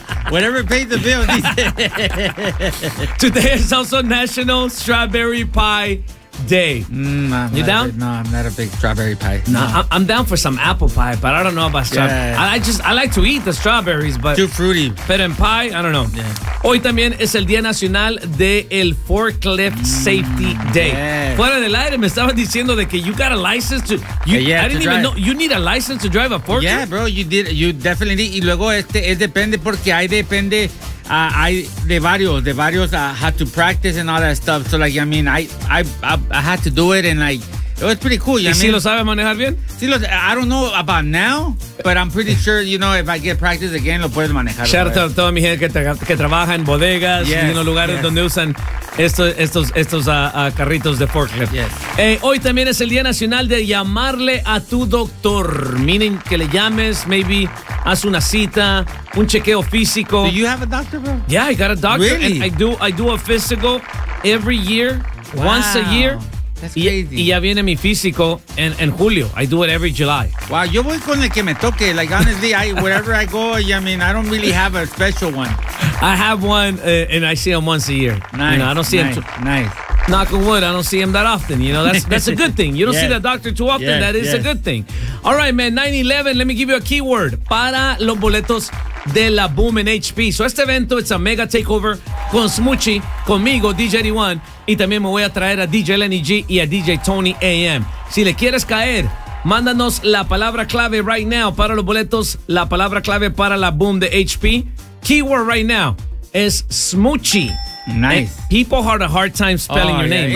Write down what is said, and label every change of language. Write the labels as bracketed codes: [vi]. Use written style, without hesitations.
[en] Whatever paid the bill. Today is also National Strawberry Pie Day. You down? No, I'm not a big strawberry pie. I'm down for some apple pie, but I don't know about strawberry. I like to eat the strawberries, but too fruity. But in pie, I don't know. Yeah. [es] Hoy también es el Día Nacional de el Forklift Safety Day. Yes. Fuera del aire, me estaban diciendo de que [en] you got a license to. I didn't even know you need a license to drive a forklift. Yeah, bro, you did. You definitely. [es] Y luego es depende porque ahí depende. De varios, [en] had to practice and all that stuff. So, like, I mean, I had to do it, and, like, it was pretty cool. [es] ¿Y si lo sabe manejar bien? [en] I don't know about now, but I'm pretty sure, you know, if I get practice again, [es] lo puedes manejar. [en] Shout out to [es] toda mi gente que trabaja en bodegas, en los lugares donde usan estos carritos de forklift. [en] Yes. [es] Hoy también es el Día Nacional de llamarle a tu doctor. Meaning que le llames, maybe haz una cita, un chequeo físico. [en] Do you have a doctor, bro? Yeah, I got a doctor. Really? And I do a physical every year, once a year. That's crazy. [es] Y ya viene mi físico en julio. [en] I do it every July. [es] Wow, yo voy con el que me toque. [en] Like, honestly, wherever I go, I mean, I don't really have a special one. I have one, and I see him once a year. Nice, you know, I don't see Knock on wood, I don't see him that often. You know, that's a good thing. You don't see the doctor too often. Yes, that is a good thing. All right, man, 9/11, let me give you a keyword. [es] Para los boletos de la Boom en HP. So este evento, [en] it's a mega takeover [es] con Smoochie, conmigo, DJ D1, y también me voy a traer a DJ Lenny G y a DJ Tony AM. Si le quieres caer, mándanos la palabra clave [en] right now [es] para los boletos, la palabra clave para la Boom de HP. [en] Keyword right now es Smoochie. Nice. And people had a hard time spelling your name.